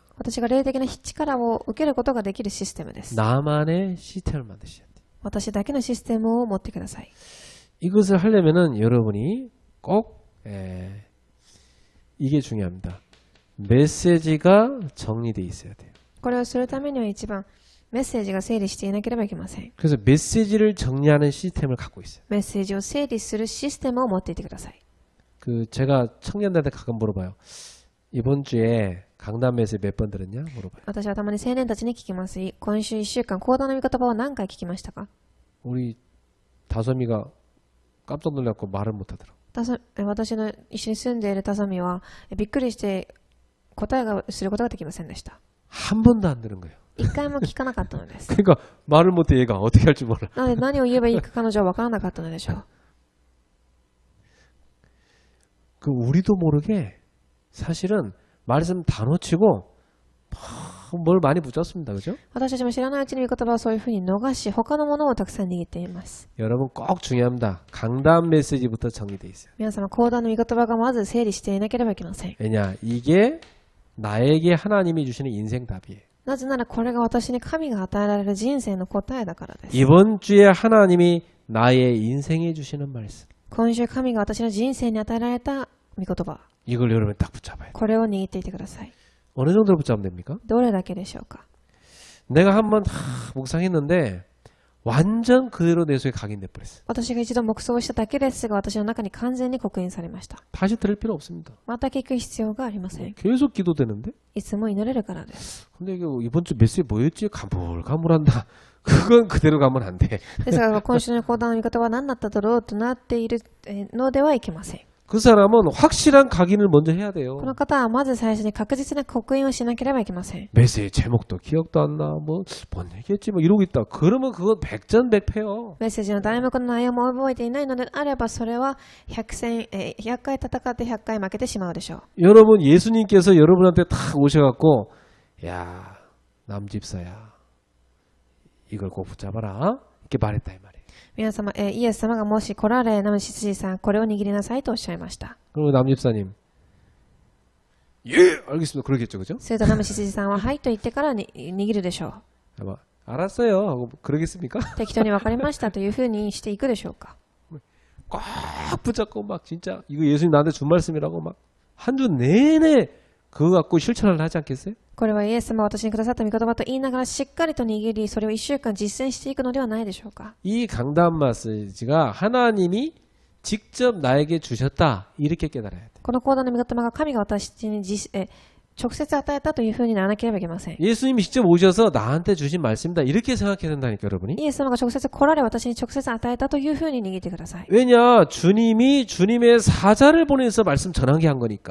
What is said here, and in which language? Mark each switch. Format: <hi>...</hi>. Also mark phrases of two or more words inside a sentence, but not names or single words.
<ja>私が霊的な力を受けることができるシステムです。</ja> <ko>나만의 시스템을 만드셔야 돼요.</ko> <ja>私だけのシステムを持ってください。</ja> <ko>이것을 하려면은 여러분이 꼭 이게 중요합니다. 메시지가 정리되어 있어야 돼요.</ko> <ja>これをするためには一番メッセージが整理していなければいけません。</ja> <ko>그래서 메시지를 정리하는 시스템을 갖고 있어요.</ko> <ja>メッセージを整理するシステムを持っていてください。</ja> <ko>제가 청년들한테 가끔 물어봐요. 이번 주에 강단 메시지 몇 번 들었냐? 물어봐요.</ko> <ja>私はたまに青年たちに聞きます。今週1週間、講談の御言葉を何回聞きましたか？</ja> <ko>우리 다솜이가 깜짝 놀랐고 말을 못하더라고.</ko> <ja>私の一緒に住んでいるタサミはびっくりして答えがすることができませんでした。</ja> <ko>한 번도 안 들은 거예요.</ko> <ja>一回も聞かなかったのです。</ja> <ko>그러니까 말을 못해 얘가 어떻게 할 줄 몰라.</ko> <ja>なので何を言えばいいか彼女は分からなかったのでしょう。</ja> <ko>우리도 모르게 사실은 말씀 다 놓치고 뭘 많이 붙였습니다. 그죠?</ko> <ja>私たちも知らないうちに御言葉をそういうふうに逃し他のものをたくさん握っています。</ja> <ko>여러분 꼭 중요합니다. 강단 메시지부터 정리돼 있어요.</ko> <ja>皆様講談の御言葉がまず整理していなければいけません。</ja> <ko>왜냐? 이게 나에게 하나님이 주시는 인생 답이에요.</ko> <ja>なぜならこれが私に神が与えられる人生の答えだからです。</ja> <ko>이번 주에 하나님이 나의 인생에 주시는 말씀.</ko> <ja>今週神が私の人生に与えられた御言葉。</ja> <ko>이걸 여러분 딱 붙잡아요.</ko> <ja>これを握っていてください。</ja> <ko>어느 정도로 붙잡으면 됩니까?</ko> <ja>どれだけでしょうか。</ja> <ko>내가 한번 묵상했는데 완전 그대로 내 속에 각인돼 버렸어요.</ko> <ja>私が一度黙想しただけですが私の中に完全に刻印されました。</ja> <ko>다시 들을 필요 없습니다.</ko> <ja>また聞く必要がありません。</ja> <ko>계속 기도되는데?</ko> <ja>いつも祈れるからです。</ja> <ko>근데 이게 이번 주 메시지 뭐였지? 가물가물한다. 그건 그대로 가면 안 돼.</ko> <ja>ですが今週の講談の御言葉は何だっただろうとなっているのではいけません。</ja> <ko>그 사람은 확실한 각인을 먼저 해야 돼요.</ko> <ja>この方はまず最初に確実な刻印をしなければいけません。</ja> <ko>메시지 제목도 기억도 안 나. 뭔 얘기했지? 이러고 있다. 그러면 그건 백전백패요.</ko> <ja>メッセージの題目の内容も覚えていないのであればそれは100回戦って100回負けてしまうでしょう。</ja> <ko>여러분 예수님께서 여러분한테 탁 오셔갖고 야 남집사야 이걸 꼭 붙잡아라 이렇게 말했다 이 말이에요.</ko> <ja>皆様、イエス様がもし来られ、ナム執事さん、これを握りなさいとおっしゃいました。</ja> <ko>그럼 남집사님 예 알겠습니다 그러겠죠 그죠?</ko> <ja>するとナム執事さんははいと言ってからに握るでしょう。</ja> <ko>아마 알았어요 하고 그러겠습니까?</ko> <ja>適当に分かりましたというふうにしていくでしょうか。</ja> <ko>꽉 붙잡고 막 진짜 이거 예수님 나한테 준 말씀이라고 막 한 주 내내 그거 갖고 실천을 하지 않겠어요?</ko> <ja>これはイエス様が私にくださった御言葉と言いながらしっかりと握り、それを1週間実践していくのではないでしょうか。</ja> <ko>이 강단 메시지가 하나님이 직접 나에게 주셨다 이렇게 깨달아야 돼.</ko> <ja>この講談の御言葉が神が私に直接与えたというふうにならなければいけません。</ja> <ko>예수님이 직접 오셔서 나한테 주신 말씀이다 이렇게 생각해야 된다니까 여러분이.</ko> <ja>イエス様が直接来られ私に直接与えたというふうに握ってください。</ja> <ko>왜냐 주님이 주님의 사자를 보내서 말씀 전하게 한 거니까.</ko>